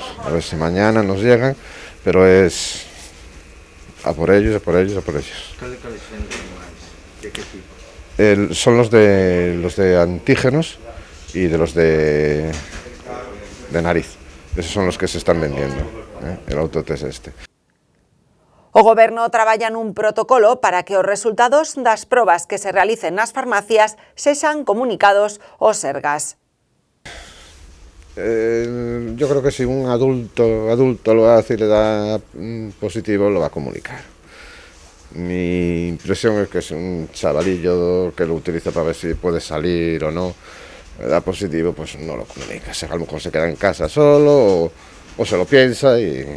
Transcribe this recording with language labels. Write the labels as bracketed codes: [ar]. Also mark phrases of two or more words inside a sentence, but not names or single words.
[es] A ver si mañana nos llegan, pero es a por ellos, a por ellos, a por ellos. ¿Cuáles ¿De qué tipo? Son los de antígenos y de los de nariz. Esos son los que se están vendiendo, el autotest este. [gl] O Goberno traballa nun protocolo para que os resultados das probas que se realicen nas farmacias sexan comunicados aos Sergas. [es] Yo creo que si un adulto lo hace y le da positivo, lo va a comunicar. Mi impresión es que es un chavalillo que lo utiliza para ver si puede salir o no. Le da positivo, pues no lo comunica. A lo mejor se queda en casa solo o se lo piensa y...